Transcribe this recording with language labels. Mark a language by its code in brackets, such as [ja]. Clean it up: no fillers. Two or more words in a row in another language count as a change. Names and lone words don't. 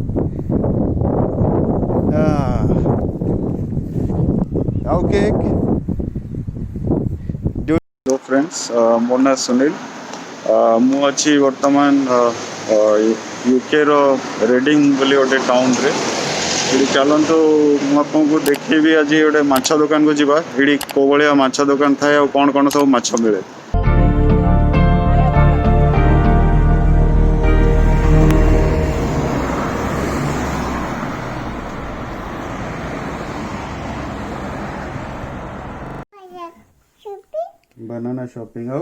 [en] How cake? Hello friends, [or] ମୋ ନାଁ ସୁନିଲ। ମୁଁ ଅଛି ବର୍ତ୍ତମାନ ୟୁକେ ର ରେଡିଂ ବୋଲି ଗୋଟେ ଟାଉନରେ। ଏଠି ଚାଲନ୍ତୁ ମୁଁ ଆପଣଙ୍କୁ ଦେଖେଇବି ଆଜି ଗୋଟେ ମାଛ ଦୋକାନକୁ ଯିବା। ଏଠି କୋଉ ଭଳିଆ ମାଛ ଦୋକାନ ଥାଏ ଆଉ କ'ଣ କ'ଣ ସବୁ ମାଛ ମିଳେ। Banana shopping out?